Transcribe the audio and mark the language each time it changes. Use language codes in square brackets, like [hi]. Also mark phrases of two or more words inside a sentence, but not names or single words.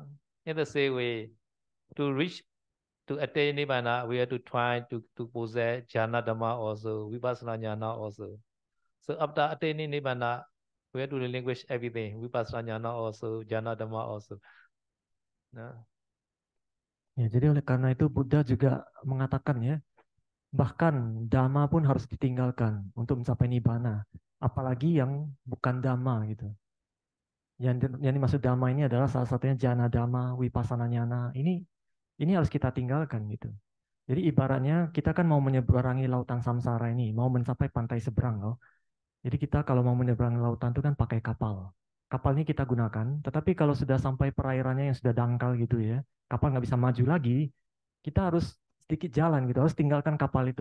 [en] In the same way, to reach to attain Nibbana, we have to try to possess [pi] jhana Dhamma [en] also, [pi] vipassana jhana [en] also. So after attaining Nibbana, we have to relinquish everything, [pi] vipassana jhana [en] also, [pi] jhana Dhamma [en] also. No? [id] Ya, jadi oleh karena itu Buddha juga mengatakan ya, bahkan dhamma pun harus ditinggalkan untuk mencapai nibbana, apalagi yang bukan dhamma gitu. Yang dimaksud dhamma ini adalah salah satunya [pi] jana dhamma, vipassana jnana. [id] Ini harus kita tinggalkan gitu. Jadi ibaratnya kita kan mau menyeberangi lautan samsara ini, mau mencapai pantai seberang loh. Jadi kita kalau mau menyeberangi lautan itu kan pakai kapal. Kapal ini kita gunakan, tetapi kalau sudah sampai perairannya yang sudah dangkal gitu ya, kapal nggak bisa maju lagi, kita harus sedikit jalan gitu, harus tinggalkan kapal itu.